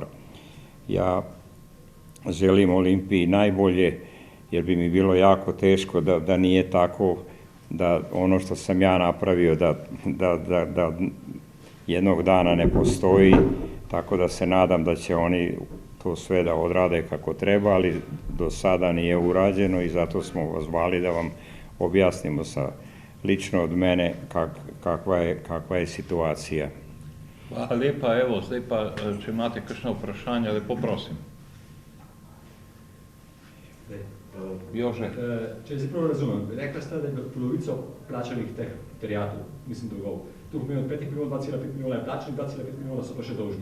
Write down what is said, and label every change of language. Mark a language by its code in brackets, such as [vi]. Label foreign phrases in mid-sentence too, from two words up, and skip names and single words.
[sr] Ja želim Olimpiji najbolje, jer bi mi bilo jako teško da nije tako, da ono što sam ja napravio, da jednog dana ne postoji, tako da se nadam da će oni to sve da odrade kako treba, ali do sada nije urađeno i zato smo vas zvali da vam objasnimo lično od mene kakva je situacija. [sl] Hvala lepa, evo, zdaj pa, če imate kakšno vprašanje, lepo prosim. Jože. Če se prav razumem, rekla ste, da je polovico plačanih teh terjatov, mislim dolgov. Tu pomeni od 5 milijonov 2,5 milijona je plačanih, 2,5 milijona so pa še dolžni.